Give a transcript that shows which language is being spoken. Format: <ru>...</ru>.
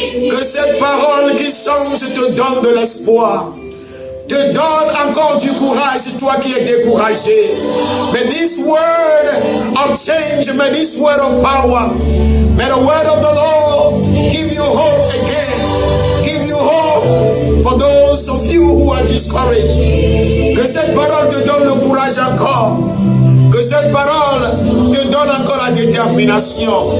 <fr>Que cette parole qui change te donne de l'espoir, te donne encore du courage, c'est toi qui es découragé.</fr> <en>May this word of change, may this word of power, may the word of the Lord give you hope again, give you hope for those of you who are discouraged.</en> <fr>Que cette parole te donne le courage encore. Que cette parole te donne encore la détermination.</fr>